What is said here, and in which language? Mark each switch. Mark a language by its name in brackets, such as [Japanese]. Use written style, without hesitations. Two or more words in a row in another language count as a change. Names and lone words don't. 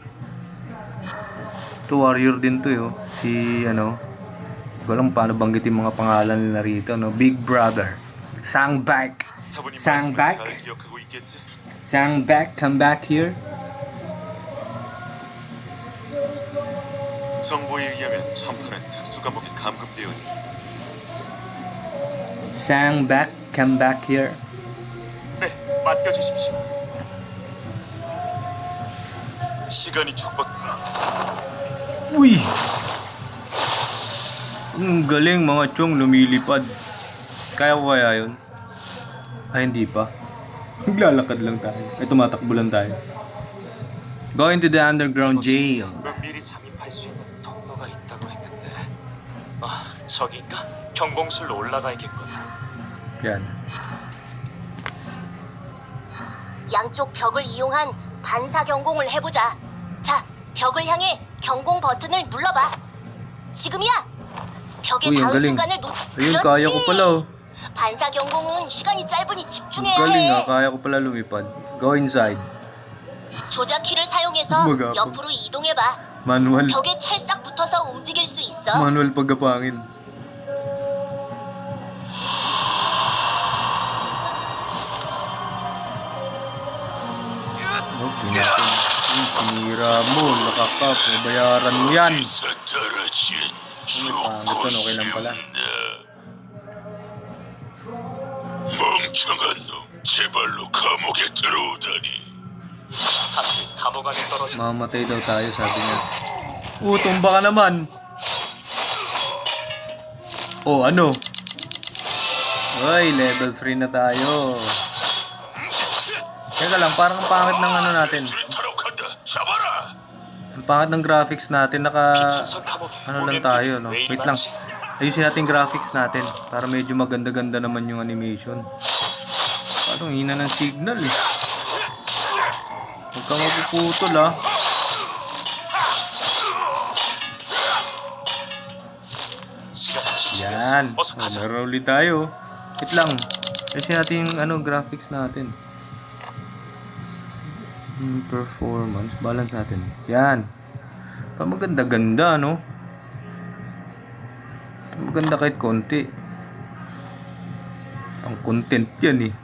[Filipino] To warrior din to yo. Si ano, hindi ko alam paano banggitin mga pangalan nila rito, no? [English] Big Brother. Sangbak. [Korean] 사부님 말씀을 [English] Sangbak. [Korean] 잘 기억하고 있겠지? [English] Sangbak, come back here. [Korean] 정보에 의하면 천파는 특수 감옥에 감금되었니 [English] Sangbak, come back here. [Korean] 네, 맡겨주십시오. 시간이 축복. [Filipino] Uy! Ang galing mga chong, lumilipad. Kaya ko kaya yun? Ay, hindi pa. Maglalakad lang tayo. Ay, tumatakbo lang tayo. [English] Going to the underground jail. [Korean] 미리 잠입할 수 있는 통로가 있다고 했는데. 아, 저기인가? 경공술로 올라가야겠군. [Filipino] Yan. [Korean] 양쪽 벽을 이용한 반사 경공을 해보자. 자, 벽을 향해 경공 버튼을 눌러봐. 지금이야. 벽의 [Filipino] Uy, ang [Korean] 닿은 [Filipino] galing. [Korean] 순간을 놓치. [Filipino] Ayun, kaya ko pala oh. [Korean] 반사 경공은 시간이 짧으니 집중해야 [Filipino] Galing [Korean] 해. [Filipino] ah, kaya ko pala lumipad. [English] Go inside. [Korean] 조작 키를 사용해서 뭐가? 옆으로 이동해봐. [English] Manual. [Korean] 벽에 찰싹 붙어서 움직일 수 있어. [Filipino] Manual pagkapangin. Okay natin. Uy, sinira mo. Nakakap. Bayaran mo yan. Ano to? Okay lang pala. [Korean] 멍청한 놈, 제발로 감옥에 들어오다니. 하필 감옥 안에 떨어진 [Filipino] Mamatay daw tayo, sabi niya. Tumba ka naman. Oh, ano? Uy, level 3 na tayo. Teka lang, parang ang pangit ng ano natin. [Korean] 타러 간다. 잡아라. [Filipino] Ang pangit ng graphics natin. [Korean] 비천선 감옥에 [Filipino] Ano lang [Korean] 오염된 [Filipino] tayo, [Korean] 게 [Filipino] no? [Korean] 왜 이리 [Filipino] Wait lang. [Korean] 많지? [Filipino] Ayusin natin graphics natin. Para medyo maganda-ganda naman yung animation. Parang hina ng signal eh. Huwag kang mapuputol ah. [Korean] 시간이 지치겠어. [Filipino] Yan. [Korean] 어서 가자. [Filipino] Laro ulit tayo. Wait lang. Ayusin natin yung graphics natin. Performance. Balance natin. Yan. Pa maganda-ganda, no? Maganda kahit konti. Pang content yan eh.